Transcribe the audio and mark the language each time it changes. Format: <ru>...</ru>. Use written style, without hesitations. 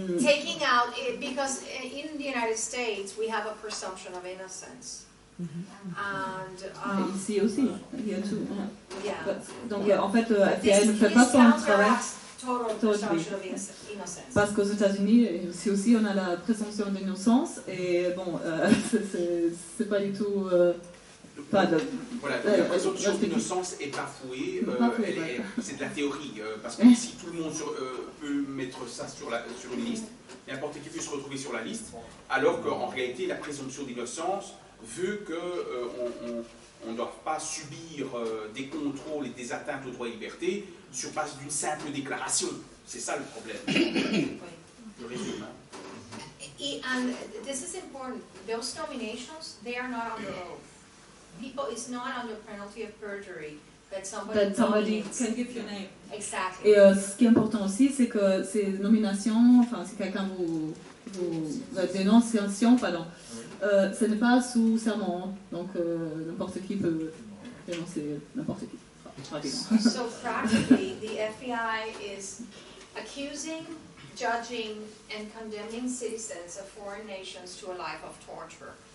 <en>Taking out because in the United States we have a presumption of innocence. And</en> <fr>ici aussi, il y a tout.</fr> <en>yeah.</en> <fr>Donc en fait, le FBI ne fait pas son travail.</fr> <en>Total presumption of innocence.</en> <fr>Parce qu'aux États-Unis, aussi, on a la présomption d'innocence et bon, c'est pas du tout. Voilà, donc la présomption d'innocence est bafouée, c'est de la théorie, parce que si tout le monde peut mettre ça sur une liste, n'importe qui peut se retrouver sur la liste, alors qu'en réalité, la présomption d'innocence veut qu'on ne doit pas subir des contrôles et des atteintes aux droits et libertés sur base d'une simple déclaration. C'est ça le problème. Je résume.</fr> <en>And this is important. Those nominations, they are not under oath. It's not under penalty of perjury that somebody can give your name. Exactly.</en> <fr>Et ce qui est important aussi, c'est que ces nominations, enfin si quelqu'un la dénonciation, pardon, ce n'est pas sous serment, donc n'importe qui peut dénoncer n'importe qui.</fr> <en>So practically, the FBI is accusing, judging, and condemning citizens of foreign nations to a life of torture.</en>